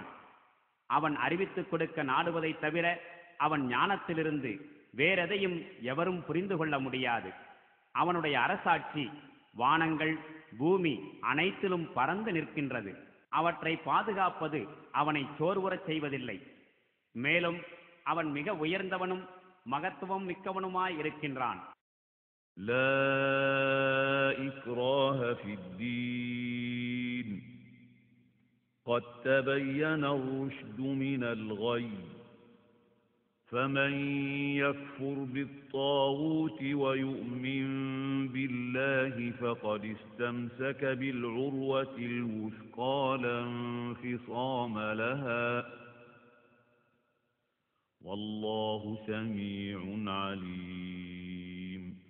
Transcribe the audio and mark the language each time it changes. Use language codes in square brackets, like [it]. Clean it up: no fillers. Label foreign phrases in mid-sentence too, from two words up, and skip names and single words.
[ta] அவன் அறிவித்துக் கொடுக்க நாடுவதைத் தவிர அவன் ஞானத்திலிருந்து வேறெதையும் எவரும் புரிந்து கொள்ள முடியாது. அவனுடைய அரசாட்சி வானங்கள் பூமி அனைத்திலும் பறந்து நிற்கின்றது. அவற்றை பாதுகாப்பது அவனை சோர்வுறச் செய்வதில்லை. மேலும் அவன் மிக உயர்ந்தவனும் மகத்துவம் மிக்கவனுமாய் இருக்கின்றான். [ar] لا إكراه في الدين قد تبين الرشد من الغي فمن يكفر بالطاغوت ويؤمن بالله فقد استمسك بالعروة الوثقى لا انفصام لها والله سميع عليم.